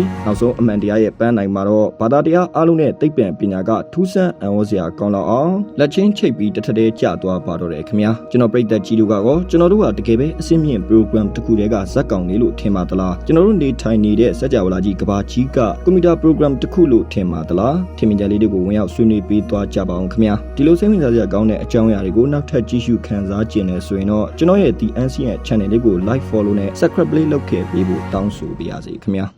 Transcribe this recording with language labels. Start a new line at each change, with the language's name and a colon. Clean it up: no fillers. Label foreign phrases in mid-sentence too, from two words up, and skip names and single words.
Burmese: နောက်ဆုံးအမှန်တရားရဲ့ပန်းနိုင်မှာတော့ဘာသာတရားအားလုံးနဲ့သိပ္ပံပညာကထူးဆန်းအံ့ဩစရာကောင်းလောက်အောင်လက်ချင်းချိတ်ပြီးတစ်ထက်တည်းကျသွားပါတော့တယ်ခင်ဗျာကျွန်တော်ပရိသတ်ကြီးတို့ကတော့ကျွန်တော်တို့ကတကယ်ပဲအစင်းမြင့် program တစ်ခုတည်းကဇက်ကောင်လေးလို့ထင်ပါသလားကျွန်တော်တို့နေထိုင်နေတဲ့စัจ java လာကြီးကဘာကြီးကကွန်ပျူတာ program တစ်ခုလို့ထင်ပါသလားထင်မြင်ကြလေးတွေကိုဝင်ရောက်ဆွေးနွေးပေးသွားကြပါအောင်ခင်ဗျာဒီလိုစိတ်ဝင်စားစရာကောင်းတဲ့အကြောင်းအရာတွေကိုနောက်ထပ်ကြည့်ရှုခန်းစားကျင်နေဆိုရင်တော့ကျွန်တော်ရဲ့ The Ancient Channel လေးကို
English: like follow
Burmese: နဲ့ subscribe လေးလုပ်ခဲ့ပေးဖို့တောင်းဆိုပါရစေခင်ဗျာ